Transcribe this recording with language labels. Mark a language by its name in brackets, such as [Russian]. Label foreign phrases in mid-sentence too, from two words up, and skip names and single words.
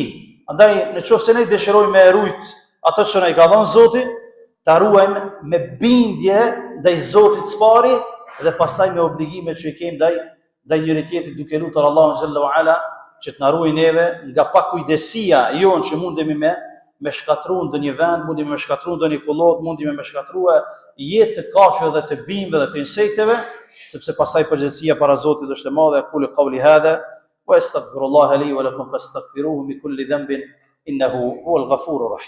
[Albanian] Andaj nëse ne dëshirojmë me rujt ato që na i ka dhënë Zoti, ta ruajmë me bindje ndaj Zotit së pari dhe pastaj me obligime që i kemi ndaj njëri tjetrit, duke lutur Allahun [Arabic] جل وعلا [Albanian] që të na ruajë neve nga pakujdesia jon që mundemi me shkatruar ndonjë vend, mundemi me shkatruar ndonjë kullot, mundemi me shkatruar jetë të kafshëve dhe të bimëve dhe të insekteve, sepse pastaj përgjegjësia para Zotit është e madhe. [Arabic] قل قولي هذا واستغفر الله لي ولكم فاستغفروه من كل ذنب إنه هو الغفور الرحيم.